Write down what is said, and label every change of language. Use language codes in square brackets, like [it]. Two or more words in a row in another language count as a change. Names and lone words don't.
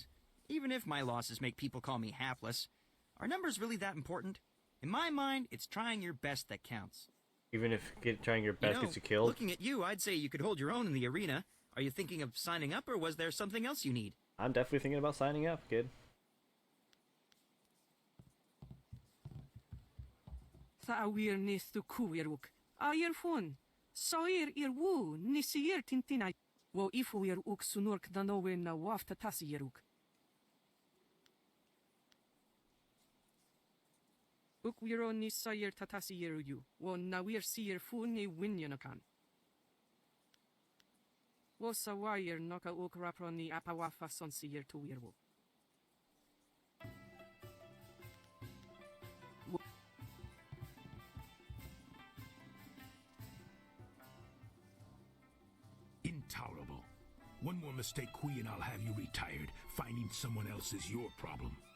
[en] Even if my losses make people call me hapless, are numbers really that important? In my mind, it's trying your best that counts. Even if trying your best gets you killed? Looking at you, I'd say you could hold your own in the arena. Are you thinking of signing up, or was there something else you need? I'm definitely thinking about signing up, kid. Sa'awir nis tu kuiruk. Ayer fun. Sa'ir irwu nisir tintinai. Wo ifuir uk sunurk danowe na wafta tasiruk. Uk wiro ni sayir tatasiru you. Wo nawir sir fu ni winyanakan. Wo sawayir noka uk rapro ni apawafa son sir tu wirwo. Intolerable. One more mistake, Kui, and I'll have you retired. Finding someone else is your problem.